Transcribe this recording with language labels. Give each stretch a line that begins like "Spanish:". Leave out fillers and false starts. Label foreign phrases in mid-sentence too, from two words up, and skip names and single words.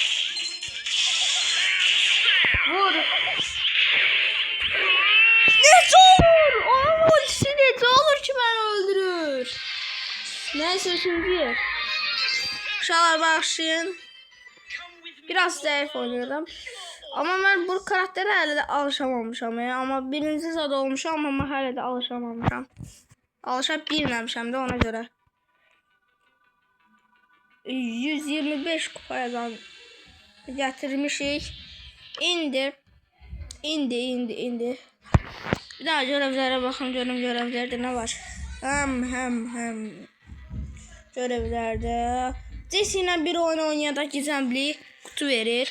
Turkish: Vur. Ne olur? Onun ultisi ne olur ki beni öldürür. Neyse şimdi.
Azerbaijani: Uşaqlar başlayın.
Turkish: Biraz zayıf oynuyorum. Ama ben bu karaktere
Azerbaijani: hələ də alışamamışam. Ama birinci zad olmuşam ama hələ də alışamamışam. Alışa bilməmişəm də ona göre. 125 kupa yazan getirmişik. İndi.
Turkish: Bir daha görevlere bakın, görevlerde ne var? Hem görevlerde Jesse'yle
Azerbaijani: bir oyun oynayanda
Turkish: gizemli kutu verir.